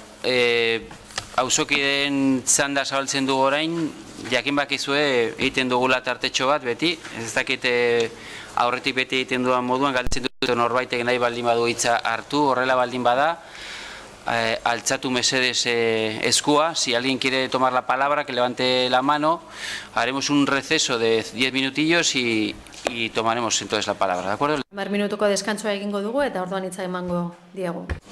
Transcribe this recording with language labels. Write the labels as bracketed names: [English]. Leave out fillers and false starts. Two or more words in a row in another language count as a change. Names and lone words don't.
[Basque] Auzokideen txanda zabaltzen dugu orain, jakin bakizue egiten dugula tartetxo bat beti, ez dakite aurretik beti egiten duan moduan, galtzen dut norbaitek nahi baldin badu hitza hartu, horrela baldin bada, altzatu mesedes eskua, [Spanish] si alguien quiere tomar la palabra, que levante la mano, haremos un receso de 10 minutillos y tomaremos entonces la palabra, ¿de acuerdo? [Basque] 10 minutuko deskantzua egingo dugu eta orduan hitza emango diegu.